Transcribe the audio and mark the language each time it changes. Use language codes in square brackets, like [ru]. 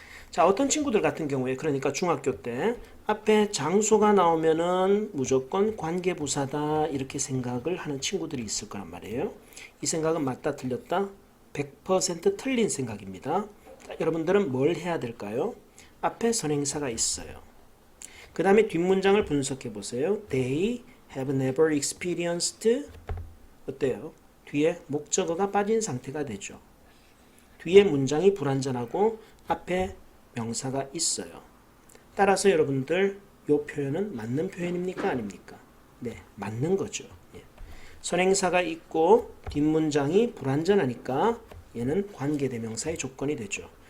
[ko] 자, 어떤 친구들 같은 경우에 그러니까 중학교 때 앞에 장소가 나오면은 무조건 관계부사다 이렇게 생각을 하는 친구들이 있을 거란 말이에요. 이 생각은 맞다 틀렸다? 100% 틀린 생각입니다. 자, 여러분들은 뭘 해야 될까요? 앞에 선행사가 있어요. 그 다음에 뒷문장을 분석해 보세요. [en] They have never experienced [ko] 어때요? 뒤에 목적어가 빠진 상태가 되죠. 뒤에 문장이 불완전하고 앞에 명사가 있어요. 따라서 여러분들 이 표현은 맞는 표현입니까? 아닙니까? 네, 맞는 거죠. 예. 선행사가 있고 뒷문장이 불완전하니까 얘는 관계대명사의 조건이 되죠.